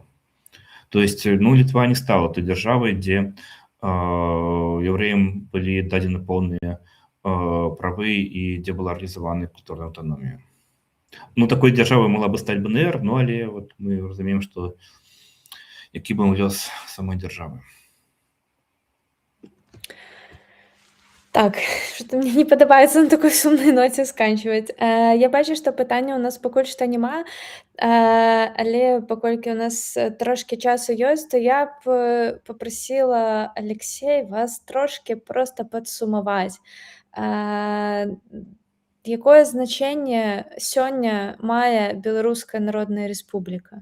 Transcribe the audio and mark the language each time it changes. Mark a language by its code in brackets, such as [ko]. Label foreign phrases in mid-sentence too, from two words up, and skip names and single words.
[ru] То есть, [be] ну, Літва не стала той дзяржавай, дзе яўрэям былі дадзены поўныя правы і дзе была рэалізавана культурная аўтаномія. Ну, такой дзяржавай могла бы стаць БНР, ну але вот мы разумеем, што які быў лёс самой дзяржавы. Так, [ru] что-то мне [be] не падабаецца на такой сумнай ноце сканчваць. Я бачу, што пытання ў нас пакуль што няма, але паколькі ў нас трошкі часу ёсць, то я б попрасіла, Алексей, вас трошкі проста падсумаваць. Якое значэнне сёння мае Беларуская Народная Рэспубліка?